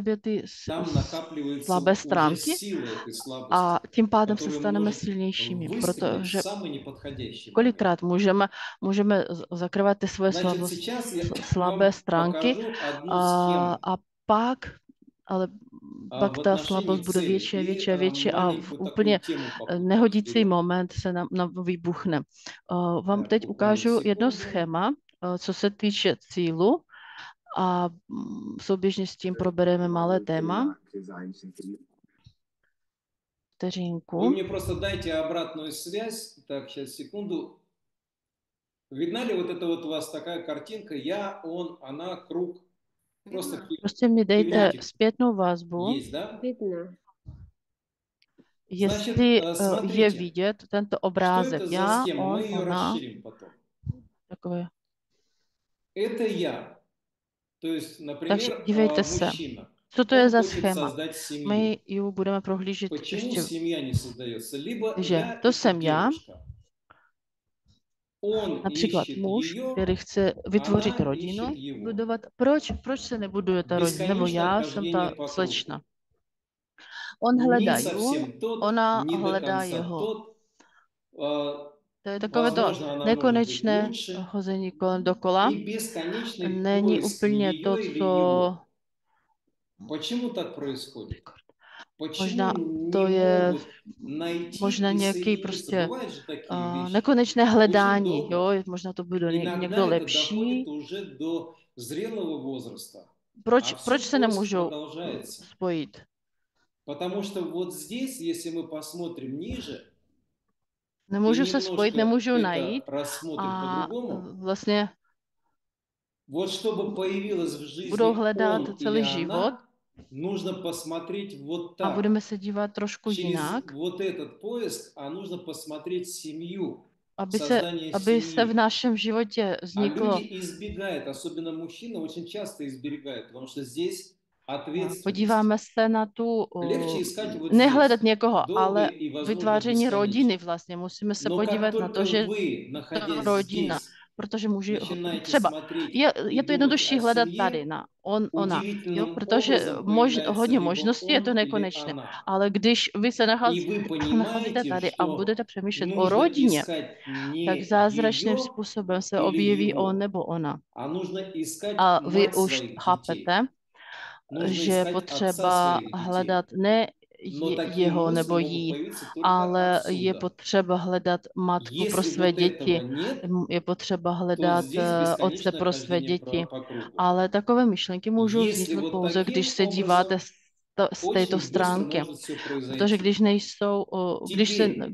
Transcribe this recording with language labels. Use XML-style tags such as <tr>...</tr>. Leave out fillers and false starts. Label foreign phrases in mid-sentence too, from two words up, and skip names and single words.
<cs>sobě ty slabé stránky a tím pádem se staneme silnějšími, protože kolikrát můžeme zakrývat ty svoje slabé stránky a pak pak ta slabost bude větší a větší a v úplně nehodící moment se nám vybuchne. Vám teď ukážu jedno schéma, co se týče cílu a souběžně s tím probereme malé téma. Vteřinku.</cs> <ru>Вы мне просто дайте обратную связь. Так, сейчас, секунду. Видна ли вот это вот у вас такая картинка? Я, он, она, круг.</ru> <cs>Prostě mi dejte zpětnou vazbu.</cs> <ru>Есть, да? Видно.</ru> <cs>Jestli je vidět tento obrázek. Já, on, ona. Takové.</cs> <ru>Это я. То есть, например,</ru> <cs>Takže dívejte se.</cs> <ru>мужчина.</ru> <cs>Co to je za schéma? My ji budeme prohlížet ještě. Že to jsem já, například muž, který chce vytvořit rodinu, budovat. Proč se nebuduje ta rodina? Nebo já jsem ta slečna. On hledá ji, ona hledá jeho. To je takové to nekonečné hození kolem dokola. Není úplně to, co...</cs> <ru>Почему</ru> <cs>Možná</cs> <ru>не</ru> <cs>to je</cs> <ru>могут найти</ru> <cs>možná</cs> <ru>и</ru> <cs>nějaký</cs> <ru>соединиться?</ru> <cs>prostě</cs> <ru>Bывают же такие вещи.</ru> <cs>nekonečné</cs> <ru>Очень</ru> <cs>hledání, jo,</cs> <ru>долго.</ru> <cs>možná to bude někdo</cs> <ru>Иногда это доходит</ru> <cs>lepší.</cs> <ru>уже до зрелого возраста,</ru> <cs>Proč,</cs> <ru>а все</ru> <cs>proč se</cs> <ru>поиск</ru> <cs>nemůžou</cs> <ru>продолжается.</ru> <cs>spojit?</cs> <ru>Потому что вот здесь, если мы посмотрим ниже и</ru> <cs>Nemůžu se spojit,</cs> <ru>немножко</ru> <cs>nemůžu</cs> <ru>это</ru> <cs>najít</cs> <ru>рассмотрим</ru> <cs>a</cs> <ru>по-другому,</ru> <cs>vlastně</cs> <ru>вот чтобы poявилось в</ru> <cs>budou</cs> <ru>жизни</ru> <cs>hledat</cs> <ru>он или</ru> <cs>celý život</cs> <ru>она, нужно посмотреть вот</ru> <cs>a</cs> <ru>так.</ru> <cs>budeme se dívat trošku</cs> <ru>Через</ru> <cs>jinak,</cs> <ru>вот этот поиск, а нужно посмотреть семью,</ru> <cs>aby se,</cs> <ru>создание</ru> <cs>aby se v</cs> <ru>семьи.</ru> <cs>našem životě</cs> <ru>А люди</ru> <cs>vzniklo.</cs> <ru>избегают, особенно мужчины, очень часто избегают, потому что здесь ответственность.</ru> <cs>Podíváme se na tu,</cs> <ru>Легче искать вот</ru> <cs>nehledat</cs> <ru>здесь,</ru> <cs>někoho, ale</cs> <ru>долго и, возможно,</ru> <cs>vytváření rodiny</cs> <ru>бесконечно.</ru> <cs>vlastně. Musíme se</cs> <ru>Но как</ru> <cs>podívat na to,</cs> <ru>только</ru> <cs>že</cs> <ru>вы,</ru> <cs>to</cs> <ru>находясь</ru> <cs>rodina,</cs> <ru>здесь,</ru> <cs>protože muži,</cs> <ru>начинаете</ru> <cs>třeba</cs> <ru>смотреть</ru> <cs>je</cs> <ru>и</ru> <cs>to</cs> <ru>думать</ru> <cs>jednodušší</cs> <ru>о</ru> <cs>hledat tady</cs> <ru>семье,</ru> <cs>na ona, jo,</cs> <ru>удивительным</ru> <cs>protože</cs> <ru>образом появляется</ru> <cs>hodně</cs> <ru>либо</ru> <cs>možností je to</cs> <ru>он или</ru> <cs>nekonečné,</cs> <ru>она.</ru> <cs>ale když vy se</cs> <ru>И вы</ru> <cs>nacházíte</cs> <ru>понимаете,</ru> <cs>tady a</cs> <ru>что</ru> <cs>budete přemýšlet o</cs> <ru>нужно</ru> <cs>rodině,</cs> <ru>искать</ru> <cs>tak</cs> <ru>не</ru> <cs>zázračným</cs> <ru>ее</ru> <cs>způsobem se</cs> <ru>или</ru> <cs>objeví on</cs> <ru>его,</ru> <cs>nebo ona.</cs> <ru>а нужно искать</ru> <cs>A vy</cs> <ru>мать</ru> <cs>už</cs> <ru>своих детей.</ru> <cs>chápete,</cs> <ru>Нужно</ru> <cs>že je</cs> <ru>искать отца</ru> <cs>potřeba</cs> <ru>своих детей.</ru> <cs>hledat ne</cs> <ru>Но такие</ru> <cs>jeho</cs> <ru>мысли</ru> <cs>nebo</cs> <ru>могут</ru> <cs>jí,</cs> <ru>появиться только</ru> <cs>ale je</cs> <ru>отсюда.</ru> <cs>potřeba hledat matku pro</cs> <ru>Если</ru> <cs>své</cs> <ru>вот этого</ru> <cs>děti,</cs> <ru>нет,</ru> <cs>je potřeba</cs> <ru>то</ru> <cs>hledat</cs> <ru>здесь</ru> <cs>otce</cs> <ru>бесконечное</ru> <cs>pro své</cs> <ru>хождение</ru> <cs>děti.</cs> <ru>по кругу.</ru> <cs>Ale takové myšlenky můžou</cs> <ru>Если</ru> <cs>vzniknout</cs> <ru>вот</ru> <cs>pouze, když</cs> <ru>таким</ru> <cs>se díváte</cs> <ru>образом,</ru> <cs>z této</cs> <ru>очень быстро</ru> <cs>stránky.</cs> <ru>может все</ru> <cs>Protože</cs> <ru>произойти.</ru> <cs>když nejsou,</cs> <ru>Теперь,</ru>